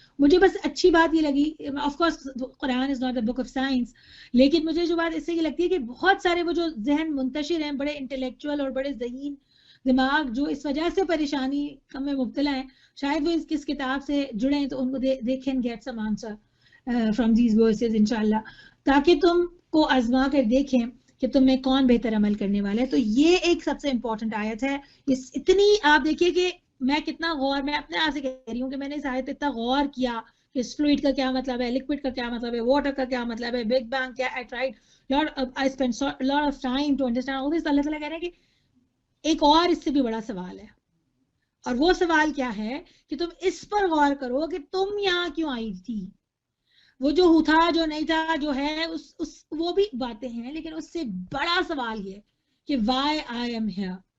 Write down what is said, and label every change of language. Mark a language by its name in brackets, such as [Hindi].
[Urdu] مجھے بس اچھی بات یہ لگی، [English] of course Quran is not a book of science, [Urdu] لیکن مجھے جو بات اس سے یہ لگتی ہے کہ بہت سارے وہ جو ذہن منتشر ہیں، بڑے انٹلیکچوئل اور بڑے ذہین دماغ جو اس وجہ سے پریشانی میں مبتلا ہیں، شاید وہ اس کتاب سے جڑیں تو ان کو [English] they can get some answer from these verses [Urdu] انشاءاللہ، تاکہ تم کو آزما کر دیکھیں کہ تم میں کون بہتر عمل کرنے والا ہے. تو یہ ایک سب سے امپورٹنٹ آیت ہے. اتنی آپ دیکھیے کہ میں کتنا غور، میں اپنے آپ سے کہہ رہی ہوں کہ میں نے اس آیت پہ اتنا غور کیا کہ فلوئڈ کا کیا مطلب ہے، لکوڈ کا کیا مطلب ہے، واٹر کا کیا مطلب ہے، بگ بینگ کیا. [English] I tried I spent a lot of time to understand all this. [Urdu] اللہ تعالیٰ کہہ رہے ہیں کہ ایک اور اس سے بھی بڑا سوال ہے، اور وہ سوال کیا ہے کہ تم اس پر غور کرو کہ تم یہاں کیوں آئی تھی. وہ جو تھا جو نہیں تھا جو ہے وہ بھی باتیں ہیں، لیکن اس سے بڑا سوال یہ کہ [English] why I am here.